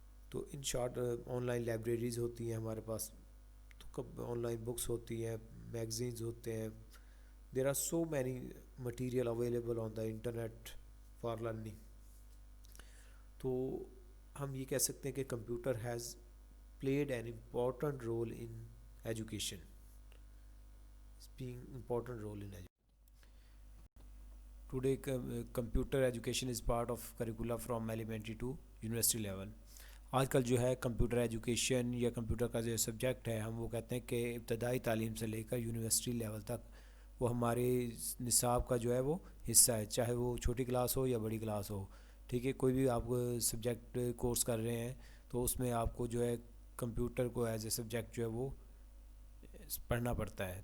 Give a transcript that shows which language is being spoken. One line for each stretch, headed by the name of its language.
Urdu: تو in short on line libraries ہوتی ہیں ہمارے پاس، تو آن لائن بکس ہوتی ہیں، میگزینز ہوتے ہیں،
English: There are so many material available on the internet for learning.
Urdu: تو ہم یہ کہہ سکتے ہیں کہ
English: Computer has played an important role in education, being important role in education. Today, computer education is part of curricula from elementary to university level.
Urdu: آج کل جو ہے کمپیوٹر ایجوکیشن یا کمپیوٹر کا جو سبجیکٹ ہے ہم وہ کہتے ہیں کہ ابتدائی تعلیم سے لے کر یونیورسٹی لیول تک وہ ہمارے نصاب کا جو ہے وہ حصہ ہے، چاہے وہ چھوٹی کلاس ہو یا بڑی کلاس ہو، ٹھیک ہے. کوئی بھی آپ سبجیکٹ کورس کر رہے ہیں تو اس میں آپ کو جو ہے کمپیوٹر کو ایز اے سبجیکٹ جو ہے وہ پڑھنا پڑتا ہے.